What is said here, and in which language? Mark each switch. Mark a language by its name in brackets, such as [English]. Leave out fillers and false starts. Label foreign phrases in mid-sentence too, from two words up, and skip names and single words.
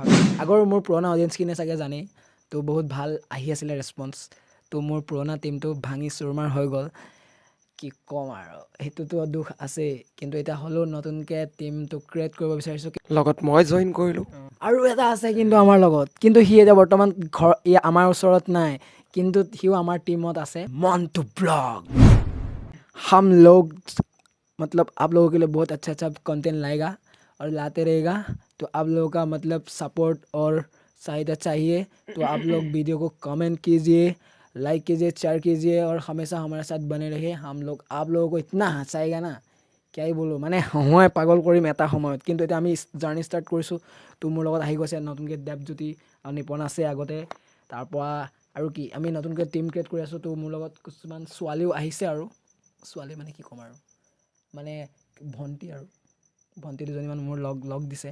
[Assamese] আগৰ মোৰ পুৰণা অডিয়েঞ্চখিনিয়ে চাগে জানেই, তো বহুত ভাল আহি আছিলে ৰেচপন্স, তো মোৰ পুৰণা টীমটো ভাঙি চুৰমাৰ হৈ গ'ল। কি ক'ম আৰু, সেইটোতো দুখ আছেই, কিন্তু এতিয়া হ'লেও নতুনকৈ টীমটো ক্ৰিয়েট কৰিব বিচাৰিছোঁ। লগত মই জইন কৰিলোঁ। আৰু এটা আছে কিন্তু আমাৰ লগত, কিন্তু সি এতিয়া বৰ্তমান আমাৰ ওচৰত নাই, কিন্তু সিও আমাৰ টিমত আছে। মণ্টু ব্লগ। [Hindi] हम लोग मतलब आप लोगों के लिए बहुत अच्छा अच्छा कंटेंट लाएगा और लाते रहेगा, तो आप लोगों का मतलब सपोर्ट और सहायता चाहिए, तो आप लोग वीडियो को कमेंट कीजिए, लाइक कीजिए, शेयर कीजिए और हमेशा हमारे साथ बने रहिए। हम लोग आप लोगों को इतना हंसाएगा ना, क्या ही बोलो, [Assamese] মানে হহুৱাই পাগল কৰিম এটা সময়ত। কিন্তু এতিয়া আমি [English] journey start [Assamese] কৰিছোঁ, তো মোৰ লগত আহি গৈছে নতুনকৈ দেৱজ্যোতি আৰু নিপন আছে আগতে, তাৰপৰা আৰু কি আমি নতুনকৈ [English] team create [Assamese] কৰি আছোঁ, তো মোৰ লগত কিছুমান ছোৱালীও আহিছে, আৰু ছোৱালী মানে কি ক'ম আৰু, মানে ভণ্টি আৰু ভণ্টি দুজনীমান মোৰ লগ দিছে।